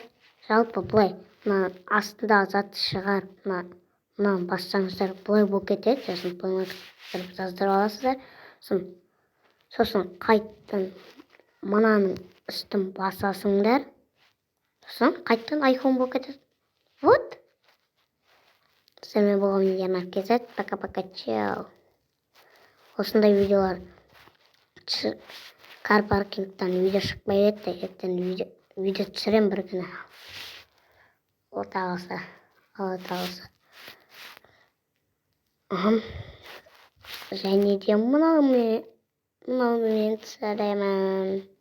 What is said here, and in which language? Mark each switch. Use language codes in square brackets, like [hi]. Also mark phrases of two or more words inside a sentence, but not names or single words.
[kk] Жалпы былай, мына астындағы затты шығарып, мынаны бассаңыздар, былай болып кетеді. Сосын Play Market жаздырып аласыздар. Сосын қайттан мынаның үстін басасыңдар. Сосын қайттан iPhone болып кетеді. [ru] Вот. С вами был Ернар КЗ. Пока-пока. Чао. [kk] Осындай видеолар кар паркингтан видео шықпай еді. Ертең видео түсірем бір күні. Алла тағаласа. Және де мынаумен түсіремін.